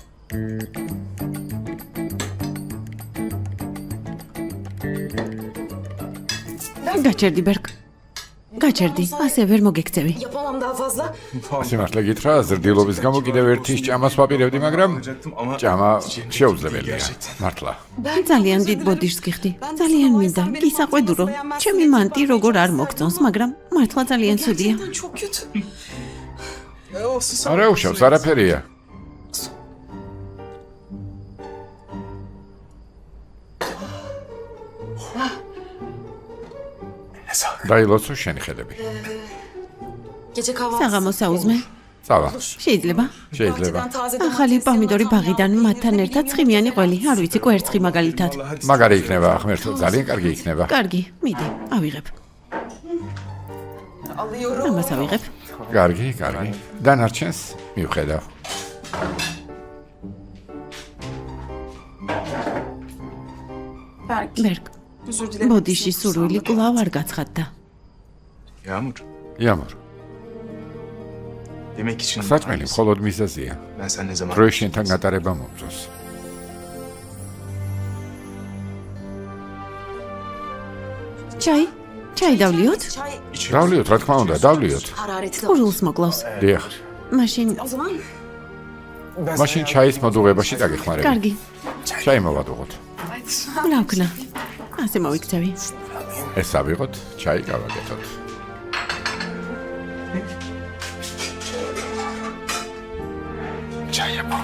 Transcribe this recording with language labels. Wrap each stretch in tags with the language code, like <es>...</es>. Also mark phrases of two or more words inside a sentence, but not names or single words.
<ka>გაჩერდი ბერგ. გაჩერდი, ასე ვერ მოგექცევი.</ka> <tr>Yapamam daha fazla.</tr> <ka>სიმართლე გითხრა, ზრდილობის გამო კიდევ ერთი ჭამას ვაპირებდი, მაგრამ ჭამა შეუძლებელია. მართლა. ძალიან დიდ ბოდიშს გიხდი. ძალიან მინდა. გისაყვედურო. ჩემი მანტი როგორ არ მოგწონს, მაგრამ მართლა ძალიან ცუდია.</ka> <tr>Gerçekten çok kötü. olsun.</tr> <ka>არა უშავს, არაფერია. დაილოცო შენი ხედები.</ka> <tr>Gece kahvaltısı.</tr> <ka>საღამოს აუზმე. წავა. შეიძლება? შეიძლება.</ka> <tr>Bahçeden taze</tr> <ka>ახალი პომიდორი ბაღიდან მათთან ერთად ცხიმიანი ყველი, არ ვიცი, კვერცხი მაგალითად. მაგარი იქნება, ღმერთო, ძალიან კარგი იქნება. კარგი, მიდი, ავიღებ.</ka> <tr>alıyorum.</tr> <ka>ამას ავიღებ. კარგი, კარგი. დანარჩენს მივხედავ. ბერგ,</ka> <tr>Özür dilerim.</tr> <ka>ბოდიში სურვილი კვლავ არ გაცხადდა. Yağmur. იამორ,</ka> <tr>Yemek için</tr> <ka>საჭმელი მხოლოდ მიზეზია.</ka> <tr>ben sen ne zaman...</tr> <ka>დროის შენთან გატარება მომწონს. ჩაი? ჩაი დავლიოთ?</ka> <tr>Çay</tr> <ka>დავლიოთ, რა თქმა უნდა, დავლიოთ.</ka> <tr>hararetli.</tr> <ka>ყურულს მოკლავს. დიახ. მაშინ</ka> <tr>O zaman</tr> <ka>მაშინ ჩაის მოდუღებაში დაგეხმარები. კარგი, ჩაი მოვადუღოთ. რა ვქნა? ასე მოვიქცევი. ეს ავიღოთ, ჩაი გავაკეთოთ.</ka> <tr>Çay yapalım.</tr>